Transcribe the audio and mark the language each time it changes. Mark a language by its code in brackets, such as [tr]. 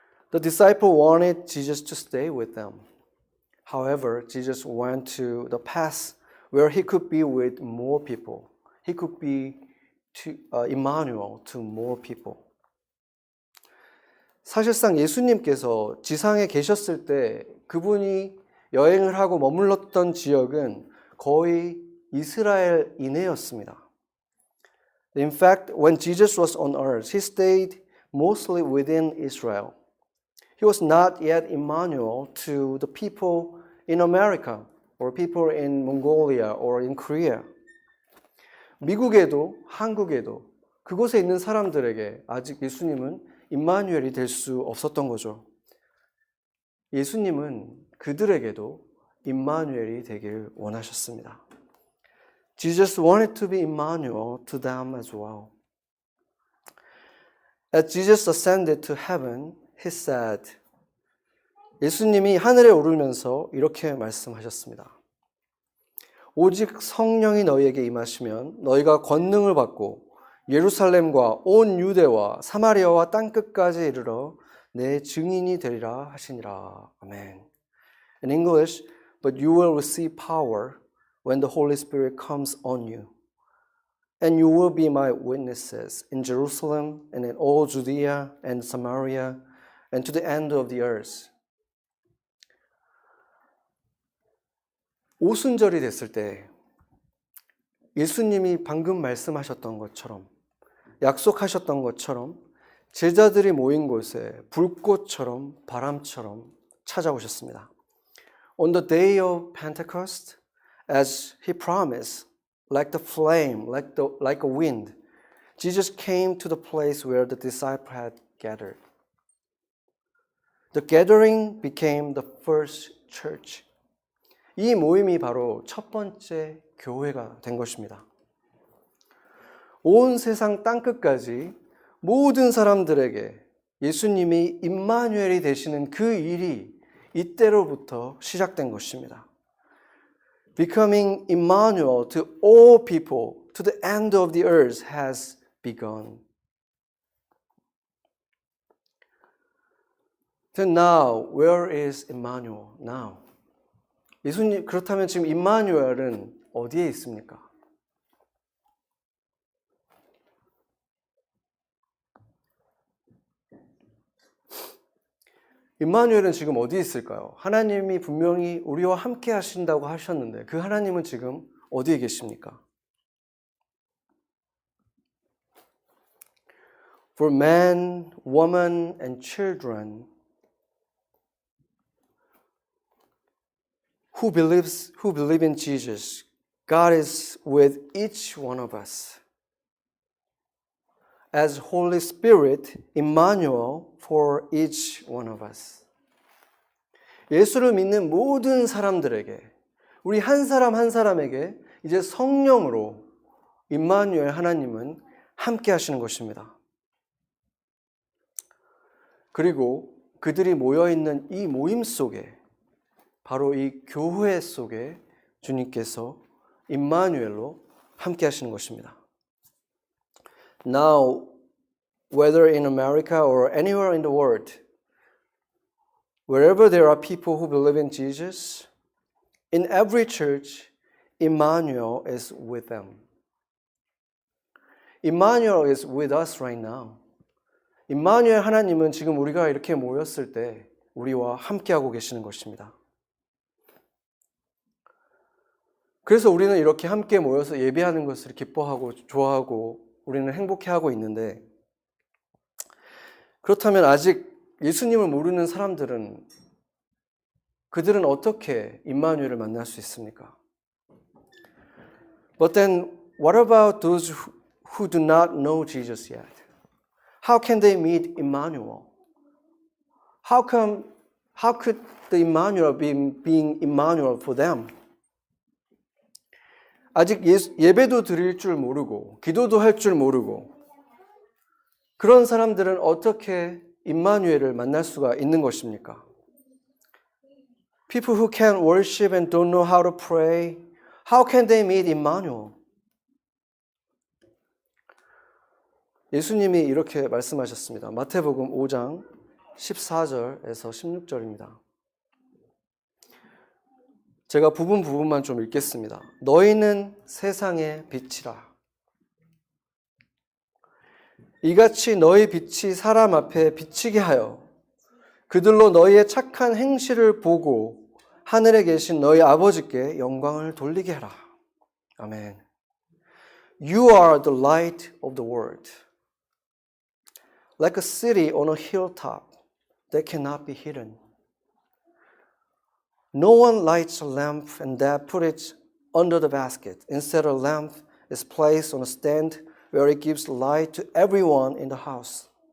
[en] The disciple wanted Jesus to stay with them. However, Jesus went to the path where he could be with more people. He could be Emmanuel to more people. [ko] 사실상 예수님께서 지상에 계셨을 때 그분이 여행을 하고 머물렀던 지역은 거의 이스라엘 이내였습니다. [en] In fact, when Jesus was on earth, he stayed mostly within Israel. He was not yet Emmanuel to the people in America or people in Mongolia or in Korea. [ko] 미국에도 한국에도 그곳에 있는 사람들에게 아직 예수님은 임마누엘이 될 수 없었던 거죠. 예수님은 그들에게도 임마누엘이 되길 원하셨습니다. [en] Jesus wanted to be Emmanuel to them as well. As Jesus ascended to heaven, he said, [ko] 예수님이 하늘에 오르면서 이렇게 말씀하셨습니다. 오직 성령이 너희에게 임하시면 너희가 권능을 받고 예루살렘과 온 유대와 사마리아와 땅끝까지 이르러 내 증인이 되리라 하시니라. 아멘. [en] In English, but you will receive power when the Holy Spirit comes on you. And you will be my witnesses in Jerusalem and in all Judea and Samaria and to the end of the earth. [ko] 오순절이 됐을 때 예수님이 방금 말씀하셨던 것처럼 약속하셨던 것처럼 제자들이 모인 곳에 불꽃처럼 바람처럼 찾아오셨습니다. [en] On the day of Pentecost, as he promised, like the flame, like a wind, Jesus came to the place where the disciples had gathered. The gathering became the first church. [ko] 이 모임이 바로 첫 번째 교회가 된 것입니다. 온 세상 땅끝까지 모든 사람들에게 예수님이 임마누엘이 되시는 그 일이 이때로부터 시작된 것입니다. [en] Becoming Emmanuel to all people to the end of the earth has begun. Then now, where is Emmanuel now? [ko] 예수님, 그렇다면 지금 임마누엘은 어디에 있습니까? 임마누엘은 지금 어디에 있을까요? 하나님이 분명히 우리와 함께 하신다고 하셨는데 그 하나님은 지금 어디에 계십니까? [en] For man, woman, and children who believe in Jesus, God is with each one of us. As Holy Spirit, Emmanuel for each one of us. [ko] 예수를 믿는 모든 사람들에게, 우리 한 사람 한 사람에게 이제 성령으로 임마누엘 하나님은 함께 하시는 것입니다. 그리고 그들이 모여있는 이 모임 속에 바로 이 교회 속에 주님께서 임마누엘로 함께 하시는 것입니다. [en] Now, whether in America or anywhere in the world, wherever there are people who believe in Jesus, in every church, Emmanuel is with them. Emmanuel is with us right now. [ko] 임마누엘 하나님은 지금 우리가 이렇게 모였을 때 우리와 함께하고 계시는 것입니다. 그래서 우리는 이렇게 함께 모여서 예배하는 것을 기뻐하고 좋아하고 우리는 행복해하고 있는데 그렇다면 아직 예수님을 모르는 사람들은 그들은 어떻게 임마누엘을 만날 수 있습니까? [en] But then what about those who do not know Jesus yet? How can they meet Emmanuel? How could the Emmanuel be being Emmanuel for them? [ko] 아직 예배도 드릴 줄 모르고 기도도 할 줄 모르고 그런 사람들은 어떻게 임마누엘을 만날 수가 있는 것입니까? [en] People who can't worship and don't know how to pray, how can they meet Emmanuel? [ko] 예수님이 이렇게 말씀하셨습니다. 마태복음 5장 14절에서 16절입니다. 제가 부분만 좀 읽겠습니다. 너희는 세상의 빛이라. 이같이 너희 빛이 사람 앞에 비치게 하여 그들로 너희의 착한 행실을 보고 하늘에 계신 너희 아버지께 영광을 돌리게 하라. 아멘. [en] You are the light of the world. Like a city on a hilltop that cannot be hidden. No one lights a lamp and that put it under the basket. Instead, a lamp is placed on a stand where it gives light to everyone in the house.